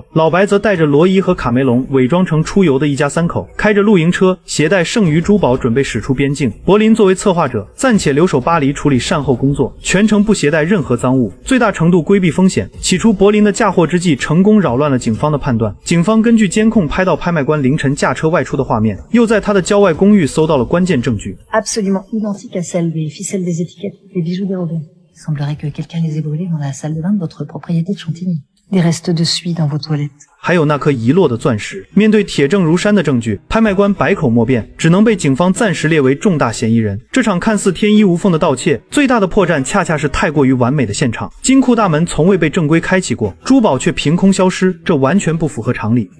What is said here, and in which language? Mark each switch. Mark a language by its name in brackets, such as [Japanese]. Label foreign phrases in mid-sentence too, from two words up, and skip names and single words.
[Chinese] 老白则带着罗伊和卡梅隆伪装成出游的一家三口，开着露营车，携带剩余珠宝准备驶出边境。柏林作为策划者，暂且留守巴黎处理善后工作，全程不携带任何赃物，最大程度规避风险。起初，柏林的嫁祸之计成功扰乱了警方的判断。警方根据监控拍到拍卖官凌晨驾车外出的画面，又在他的郊外公寓搜到了关键证据。 [French] Absolument identique à celle des ficelles des étiquettes, des bijoux dérobés. Il semblerait que quelqu'un les ait brûlés dans la salle de bain de votre propriété de Chantilly. Des restes de suie dans vos toilettes. [Chinese] 还有那颗遗落的钻石。面对铁证如山的证据，拍卖官百口莫辩，只能被警方暂时列为重大嫌疑人。这场看似天衣无缝的盗窃，最大的破绽恰恰是太过于完美的现场。金库大门从未被正规开启过，珠宝却凭空消失，这完全不符合常理。